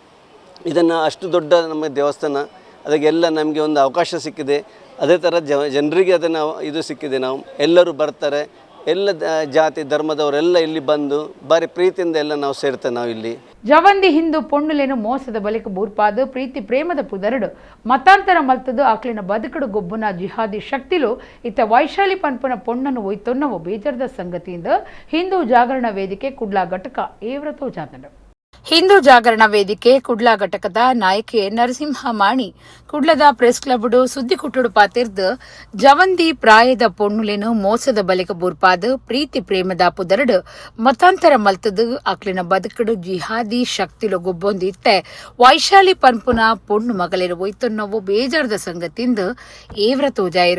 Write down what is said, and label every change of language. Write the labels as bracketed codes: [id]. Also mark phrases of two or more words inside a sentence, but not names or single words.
[kn] ಇದನ್ನು ಅಷ್ಟು ದೊಡ್ಡ ನಮ್ಮ ದೇವಸ್ಥಾನ ಅದಕ್ಕೆಲ್ಲ ನಮಗೆ ಒಂದು ಅವಕಾಶ ಸಿಕ್ಕಿದೆ. ಅದೇ ಥರ ಜನರಿಗೆ ಅದನ್ನು ಇದು ಸಿಕ್ಕಿದೆ. ನಾವು ಎಲ್ಲರೂ ಬರ್ತಾರೆ, ಎಲ್ಲ ಜಾತಿ ಧರ್ಮದವರೆಲ್ಲ ಇಲ್ಲಿ ಬಂದು ಭಾರಿ ಪ್ರೀತಿಯಿಂದ ಎಲ್ಲ ನಾವು ಸೇರ್ತೇವೆ. ನಾವು ಇಲ್ಲಿ [tcy] ಜವಂದಿ ಹಿಂದೂ ಪೊಣ್ಣುಲೇನು ಮೋಸದ ಬಳಿಕ ಬೂರ್ಪಾದು ಪ್ರೀತಿ ಪ್ರೇಮದ ಪುದರಡು ಮತಾಂತರ ಮಲ್ತದು ಆಕ್ಲಿನ ಬದುಕಡು ಗೊಬ್ಬುನ ಜಿಹಾದಿ ಶಕ್ತಿಲು ಇತ್ತ ವೈಶಾಲಿ ಪನ್ಪುನ ಪೊಣ್ಣನ್ನು ಒಯ್ತೊನ್ನವು ಬೇಜಾರದ ಸಂಗತಿಯಿಂದ ಹಿಂದೂ ಜಾಗರಣ ವೇದಿಕೆ ಕುಡ್ಲಾ ಘಟಕ ಏವ್ರತೋ ಜಾತಂಡು. ಹಿಂದೂ ಜಾಗರಣ ವೇದಿಕೆ ಕುಡ್ಲಾ ಘಟಕದ ನಾಯಕಿ ನರಸಿಂಹ ಮಾಣಿ ಕುಡ್ಲದ ಪ್ರೆಸ್ ಕ್ಲಬ್ಡು ಸುದ್ದಿ ಕುಟ್ಟುಡು ಪಾತಿರ್ದು ಜವಂದಿ ಪ್ರಾಯದ ಪೊಣ್ಣುಲೇನು ಮೋಸದ ಬಳಿಕ ಬೂರ್ಪಾದು ಪ್ರೀತಿ ಪ್ರೇಮದ ಪುದರಡು ಮತಾಂತರ ಮಲ್ತದು ಅಕ್ಲಿನ ಬದುಕಡು ಜಿಹಾದಿ ಶಕ್ತಿಲು ಗೊಬ್ಬೊಂದು ಇತ್ತೆ ವೈಶಾಲಿ ಪನ್ಪುನ ಪೊಣ್ಣು ಮಗಲೇರು ಒಯ್ತೊನ್ನವು ಬೇಜಾರದ ಸಂಗತಿಂದು ಏವ್ರ ತೋಜಾಯಿರು.